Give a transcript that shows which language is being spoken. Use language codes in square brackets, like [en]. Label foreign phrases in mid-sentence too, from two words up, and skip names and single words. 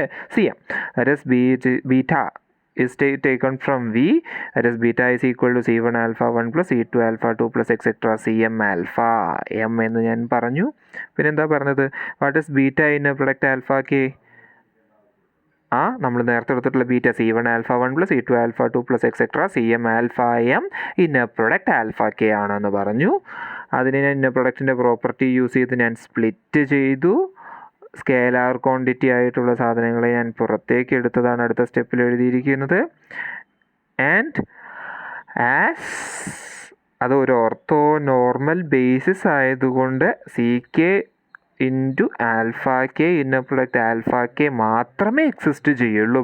[en] Cm, that is beta is taken from V, that is beta is equal to C1 alpha 1 plus C2 alpha 2 plus etc. Cm alpha m [ml] എന്ന് ഞാൻ പറഞ്ഞു. പിന്നെ എന്താ പറഞ്ഞത്? [en] what is beta in product alpha k? [ml] നമ്മൾ നേരത്തെ എടുത്തിട്ടുള്ള [en] ബീറ്റ C1 alpha 1 plus C2 alpha 2 plus etc. Cm alpha m inner product alpha k [ml] ആണെന്ന് പറഞ്ഞു. അതിനെ ഞാൻ [en] inner product's property use [ml] ചെയ്ത് ഞാൻ സ്പ്ലിറ്റ് ചെയ്തു. [en] scalar quantity [ml] ആയിട്ടുള്ള സാധനങ്ങളെ ഞാൻ പുറത്തേക്ക് എടുത്തതാണ് അടുത്ത സ്റ്റെപ്പിൽ എഴുതിയിരിക്കുന്നത്. [en] and as [ml] അത് ഒരു [en] ortho normal basis ആയതുകൊണ്ട് C k into alpha k inner product alpha k മാത്രമേ എക്സിസ്റ്റ് ചെയ്യുള്ളൂ.